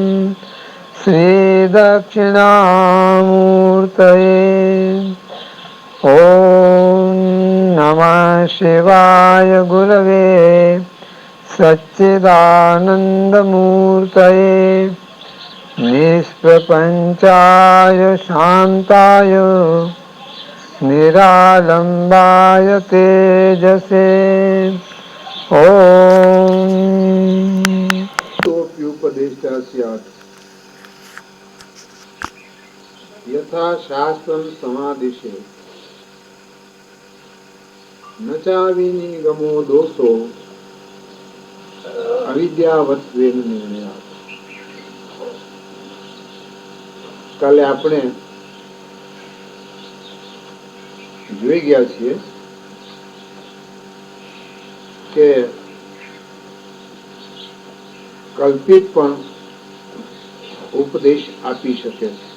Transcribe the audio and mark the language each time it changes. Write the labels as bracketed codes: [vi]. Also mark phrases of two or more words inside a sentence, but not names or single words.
[sa] श्रीदक्षिणामूर्तये ॐ नमः शिवाय गुरवे सच्चिदानन्दमूर्तये निष्प्रपञ्चाय शान्ताय निरालम्बाय तेजसे ॐ तोप्युपदेष्टा स्यात् यथा शास्त्रं समादिशे न चाविनिगमो दोषो અવિદ્યાવત્વેન નિર્ણય. [gu] કાલે આપણે જોઈ ગયા છીએ કે કલ્પિત પણ ઉપદેશ આપી શકે છે.